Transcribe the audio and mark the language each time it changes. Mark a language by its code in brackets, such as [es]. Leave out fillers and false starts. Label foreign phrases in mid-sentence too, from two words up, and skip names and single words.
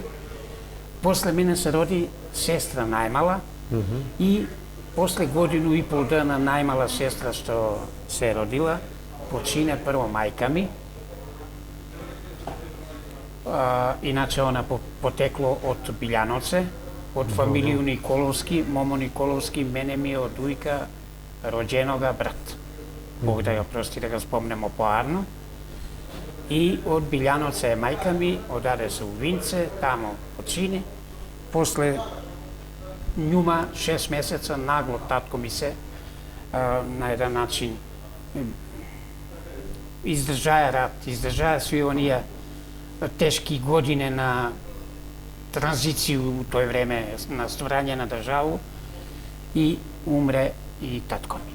[mk] После мене се роди сестра најмала и после годину и пол дана најмала сестра што се родила, почине прво мајка ми. Иначе она потекло од Билјановце, од фамилију Николовски, Момо Николовски, мене ми од ујка роđенога брат. Бог да ја прости, да го спомнемо поарно. И од Билјановце е мајка ми, одаде се у Винце, тамо почини. После њума 6 месеца нагло татко ми се на еден начин издржаја рад, издржаја сви оние тешки години на транзицију у тој време на стварање на државу и умре и татко ми.